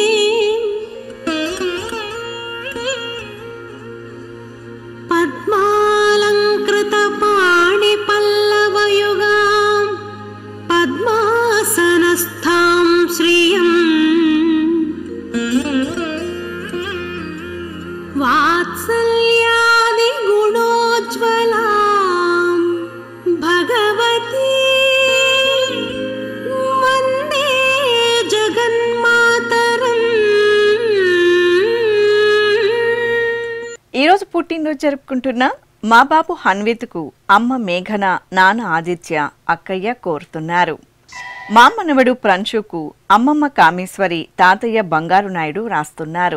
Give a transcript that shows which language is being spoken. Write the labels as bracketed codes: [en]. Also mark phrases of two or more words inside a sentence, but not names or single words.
[sa] पद्मालंकृत पाणि पल्लवयुगां पद्मासनस्थां श्रियं वात्सल्यादि गुणोज्ज्वला भगवती वंदे जगन्मातरं. [te] ఈరోజు పుట్టినరోజు జరుపుకుంటున్న మా బాబు హన్విత్కు అమ్మ మేఘన, నాన్న ఆదిత్య, అక్కయ్య కోరుతున్నారు. మా మనవడు ప్రంశుకు అమ్మమ్మ కామేశ్వరి, తాతయ్య బంగారు నాయుడు రాస్తున్నారు.